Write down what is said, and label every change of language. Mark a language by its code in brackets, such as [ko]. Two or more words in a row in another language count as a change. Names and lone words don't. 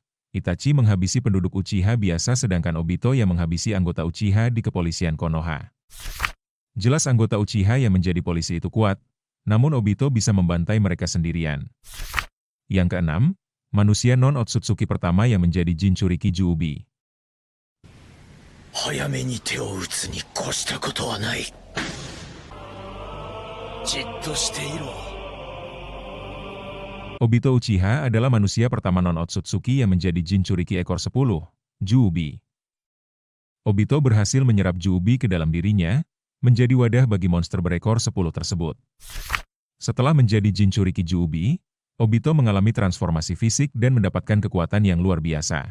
[id] Itachi menghabisi penduduk Uchiha biasa sedangkan Obito yang menghabisi anggota Uchiha di kepolisian Konoha. Jelas anggota Uchiha yang menjadi polisi itu kuat, namun Obito bisa membantai mereka sendirian. Yang keenam, manusia non-Otsutsuki pertama yang menjadi Jinchuriki Juubi. [ja] 早めに手を打つに越したことはない。じっとしていろ。 [id] Obito Uchiha adalah manusia pertama non-Otsutsuki yang menjadi Jinchuriki ekor 10, Juubi. Obito berhasil menyerap Juubi ke dalam dirinya, menjadi wadah bagi monster berekor 10 tersebut. Setelah menjadi Jinchuriki Juubi, Obito mengalami transformasi fisik dan mendapatkan kekuatan yang luar biasa.